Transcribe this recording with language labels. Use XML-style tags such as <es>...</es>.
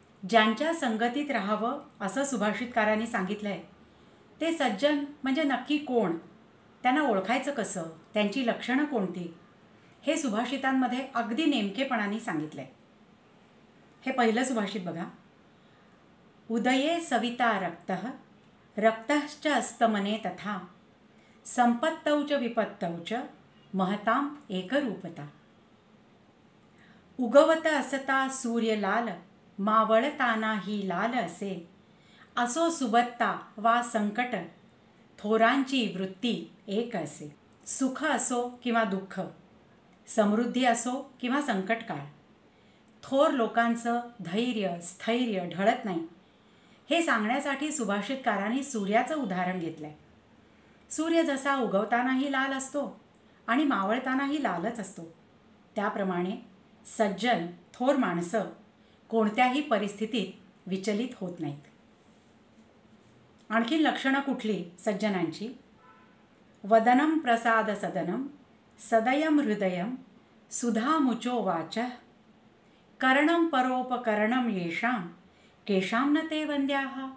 <mr>ज्यांच्या संगतीत राहावं असं सुभाषितकारांनी सांगितलं आहे. ते सज्जन म्हणजे नक्की कोण, त्यांना ओळखायचं कसं, त्यांची लक्षणं कोणती, हे सुभाषितांमध्ये अगदी नेमकेपणाने सांगितलं आहे. हे पहिलं सुभाषित बघा.</mr> <sa>उदये सविता रक्तः रक्तश्च अस्तमने तथा संपत्तौ च विपत्तौ च महताम एकरूपता.</sa> <mr>उगवत असता सूर्य लाल मावळताना ही लाल असे. असो सुबत्ता वा संकट थोरांची वृत्ती एक असे. सुख असो किंवा दुःख, समृद्धी असो किंवा संकटकाळ, थोर लोकांचं धैर्य स्थैर्य ढळत नाही हे सांगण्यासाठी सुभाषितकारांनी सूर्याचं उदाहरण घेतलंय. सूर्य जसा उगवतानाही लाल असतो आणि मावळतानाही लालच असतो, त्याप्रमाणे सज्जन थोर माणसं कोणत्याही परिस्थितीत विचलित होत नाहीत. आणखी लक्षणं कुठली सज्जनांची?</mr> <sa>वदनं प्रसाद सदनं सदयं हृदयं सुधामुचो वाचः करणं परोपकरणं येषां केषां न ते वंद्याः.</sa>